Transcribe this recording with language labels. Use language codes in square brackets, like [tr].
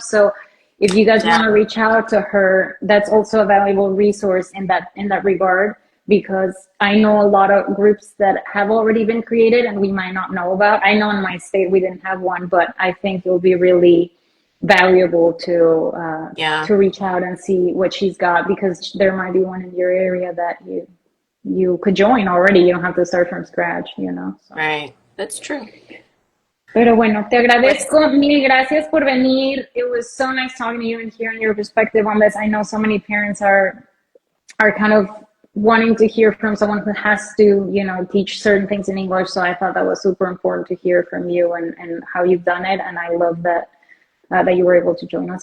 [en] So if you guys want to reach out to her, that's also a valuable resource in that regard, because I know a lot of groups that have already been created and we might not know about. I know in my state we didn't have one, but I think it will be really valuable to reach out and see what she's got, because there might be one in your area that you could join already. You don't have to start from scratch, So. Right, that's true. [es] Pero bueno, te agradezco, mil gracias por venir. [en] It was so nice talking to you and hearing your perspective on this. I know so many parents are kind of wanting to hear from someone who has to, teach certain things in English. So I thought that was super important to hear from you and how you've done it. And I love that you were able to join us.